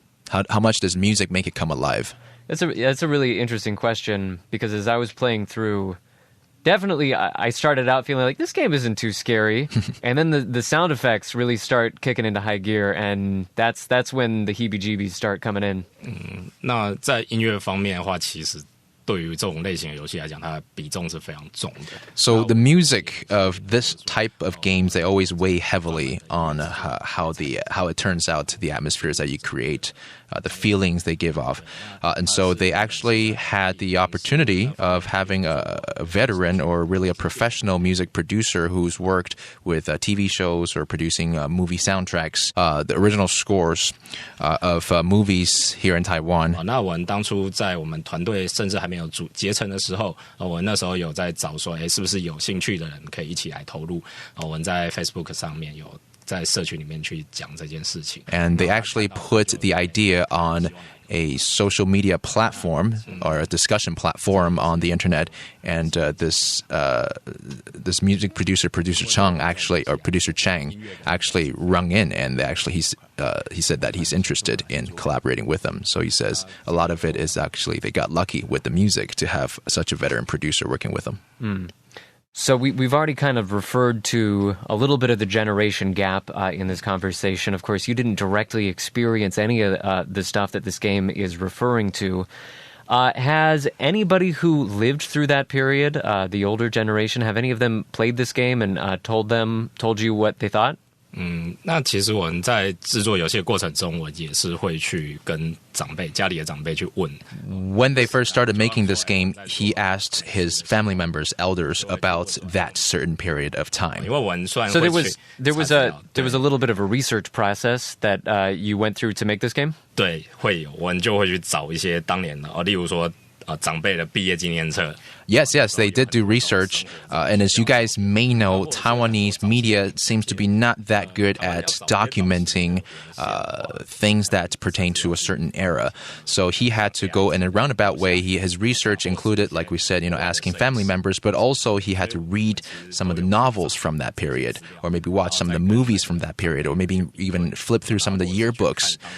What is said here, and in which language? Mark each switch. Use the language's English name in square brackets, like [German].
[English] How much does music make it come alive? That's a really interesting question, because as I was playing through, definitely I started out feeling like this game isn't too scary, and then the sound effects really start kicking into high gear, and that's when the heebie-jeebies start coming in. [Chinese] 那在音乐方面的话，其实对于这种类型的游戏来讲，它的比重是非常重的。 [English] So the music of this type of games, they always weigh heavily on how it turns out, the atmospheres that you create, the feelings they give off. And so they actually had the opportunity of having a veteran or really a professional music producer who's worked with TV shows or producing movie soundtracks, the original scores of movies here in Taiwan. [Chinese] 那我们当初在我们团队甚至还没有结成的时候，我那时候有在找说，是不是有兴趣的人可以一起来投入？我们在 Facebook 上面有在社群里面去讲这件事情。 [English] And they actually put the idea on a social media platform or a discussion platform on the internet, and this music producer Chang actually, or producer Chang actually rung in, and he said that he's interested in collaborating with them. So he says a lot of it is actually they got lucky with the music to have such a veteran producer working with them. So we've already kind of referred to a little bit of the generation gap in this conversation. Of course, you didn't directly experience any of the stuff that this game is referring to. Has anybody who lived through that period, the older generation, have any of them played this game and told you what they thought? [Chinese] 那其实我们在制作游戏的过程中，我也是会去跟家里的长辈去问。 [English] When they first started making this game, he asked his family members, elders, about that certain period of time. [Chinese] 因为我们算 [English] So there was a little bit of a research process that you went through to make this game? [Chinese] 对，会有，我们就会去找一些当年的例如说长辈的毕业纪念册。 [English] Yes, they did do research. And as you guys may know, Taiwanese media seems to be not that good at documenting things that pertain to a certain era. So he had to go in a roundabout way. His research included, like we said, asking family members, but also he had to read some of the novels from that period, or maybe watch some of the movies from that period, or maybe even flip through some of the yearbooks.